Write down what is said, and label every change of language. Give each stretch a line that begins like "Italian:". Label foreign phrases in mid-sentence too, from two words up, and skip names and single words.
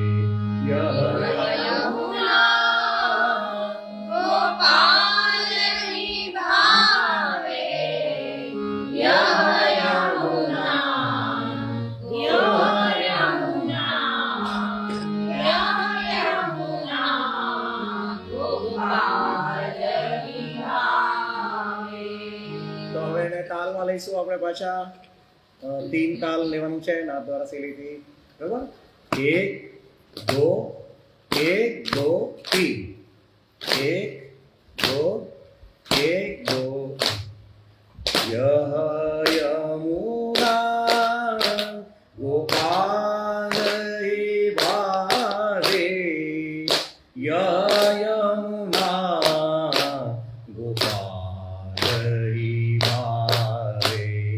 Hindi: यमुना गोपाल भावे यमुना यमुना यमुना गोपाल भावे
Gujarati: તો હવે એને તાલમાં લઈશું આપણે પાછા 3 તાલ લેવાનું છે નાદ દ્વારા શૈલીથી બરાબર 1 2 1 2 3
Hindi: 1 2 1 2 यह यमुना गोपाल भावे यह यमुना गोपाल भावे